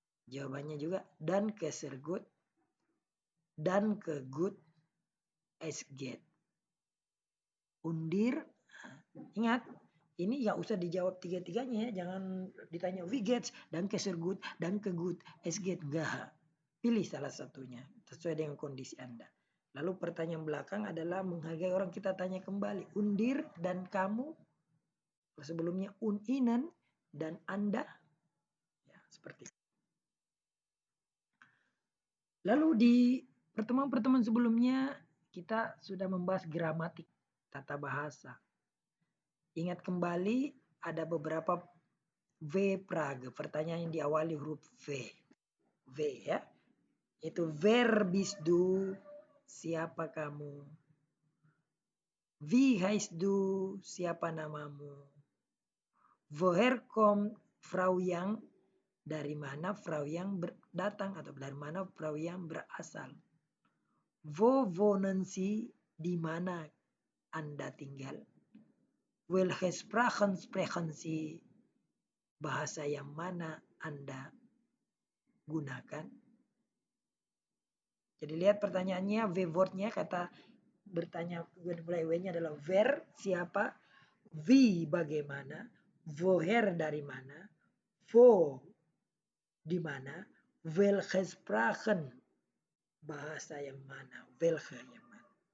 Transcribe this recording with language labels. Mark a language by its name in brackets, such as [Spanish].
[Indonesian] Jawabannya juga [German] danke sehr gut, danke gut, es geht. [Indonesian] Undir, ingat, ini nggak usah dijawab tiga-tiganya ya. Jangan ditanya [German] wie geht's, danke sehr gut, danke gut, es geht. [Indonesian] Enggak. Pilih salah satunya sesuai dengan kondisi Anda. Lalu pertanyaan belakang adalah menghargai orang, kita tanya kembali. Undir dan kamu. Sebelumnya Ihnen dan Anda. Ya, seperti itu. Lalu di pertemuan-pertemuan sebelumnya kita sudah membahas gramatik, tata bahasa. Ingat kembali ada beberapa V-Frage, pertanyaan yang diawali huruf V. V, ya. Itu [German] wer bist du? [Indonesian] Siapa kamu? [German] Wie heißt du? [Indonesian] Siapa namamu? [German] Woher kommt Frau Yang? [Indonesian] Dari mana Frau Yang datang atau dari mana Frau Yang berasal? [German] Wo wohnen Sie? [Indonesian] Di mana Anda tinggal? [German] Welche Sprachen sprechen Sie? [Indonesian] Bahasa yang mana Anda gunakan? Jadi lihat pertanyaannya, V-wordnya, kata bertanya mulai W-nya adalah wer, siapa, wie, bagaimana, woher, dari mana, wo, di mana, [German] welche Sprachen, [Indonesian] bahasa yang mana, welche yang mana.